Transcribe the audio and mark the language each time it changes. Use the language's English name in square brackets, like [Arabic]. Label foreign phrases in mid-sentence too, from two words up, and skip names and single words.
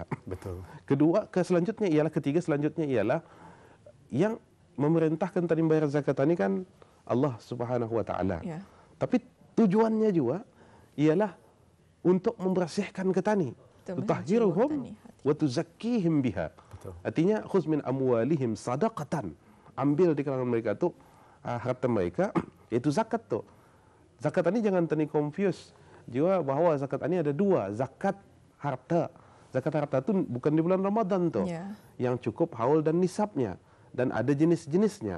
[Malay] Betul. Ketiga selanjutnya ialah yang memerintahkan tadi bayar zakat tadi kan [Arabic] الله سبحانه وتعالى. [Malay] Ya. Tapi tujuannya juga ialah untuk membersihkan ketani. [Arabic] تطهرهم وتزكيهم بها. Artinya خذ من أموالهم صدقة. [Malay] Ambil di kalangan mereka tu harta mereka iaitu zakat tu. Zakat ini jangan tani confuse juga bahawa zakat ini ada dua, zakat harta. Zakat harta tu bukan di bulan Ramadan tu. Yang cukup haul dan nisabnya dan ada jenis-jenisnya.